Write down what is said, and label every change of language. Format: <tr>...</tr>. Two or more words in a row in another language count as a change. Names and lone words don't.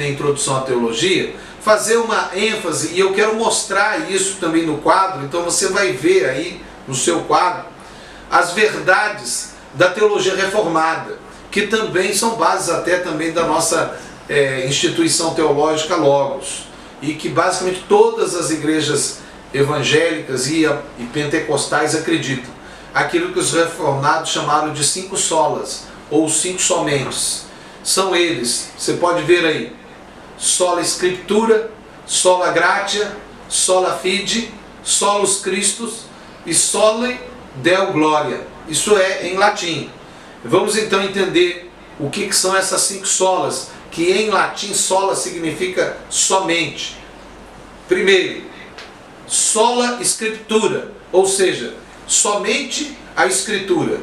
<pt>Introdução à Teologia, fazer uma ênfase, e eu quero mostrar isso também no quadro, então você vai ver aí no seu quadro as verdades da teologia reformada, que também são bases até também da nossa instituição teológica Logos, e que basicamente todas as igrejas evangélicas e pentecostais acreditam. Aquilo que os reformados chamaram de 5 solas, ou 5 somentes. São eles, você pode ver aí:</pt> <la>sola Scriptura, sola Gratia, sola Fide, solus Christus e soli Deo Gloria.</la> <pt>Isso é em latim. Vamos então entender o que são essas 5 solas, que em latim sola significa somente. Primeiro,</pt> <la>sola Scriptura,</la> <pt>ou seja, somente a Escritura.</pt>